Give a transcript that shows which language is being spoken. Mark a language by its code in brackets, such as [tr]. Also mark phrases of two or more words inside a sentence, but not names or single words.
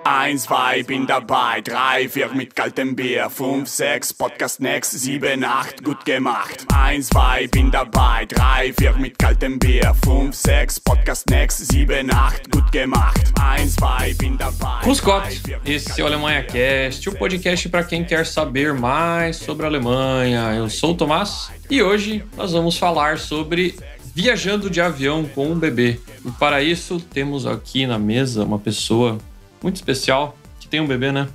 [de] 1, 2, bin dabei, 3, 4 mit kaltem Bier, 5, 6, [en] Podcast next, [de] 7, 8, gut gemacht. 1, 2, bin dabei, 3, 4 mit kaltem Bier, 5, 6, [en] Podcast next, [de] 7, 8, gut gemacht. 1, 2, bin dabei. Grüß Gott, [pt] esse é o Alemanha Cast, o podcast para quem quer saber mais sobre a Alemanha. Eu sou o Tomás e hoje nós vamos falar sobre viajando de avião com um bebê. E para isso temos aqui na mesa uma pessoa muito especial que tem um bebê, né?